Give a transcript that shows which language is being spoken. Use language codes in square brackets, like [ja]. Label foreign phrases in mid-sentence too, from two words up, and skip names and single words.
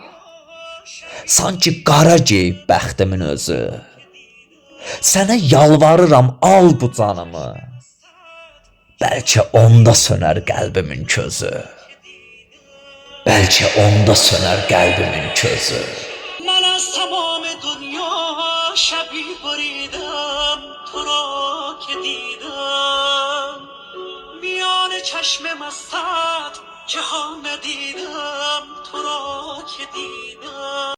[az] Sanki qara geyib bəxtimin özü. Sənə yalvarıram, al bu canımı. Bəlkə onda sönər qəlbimin közü. Bəlkə onda sönər qəlbimin közü. [fa] من از تمام دنیا شبی بریدم تو را که دیدم میان چشم مستت جهان ندیدم تو را که دیدم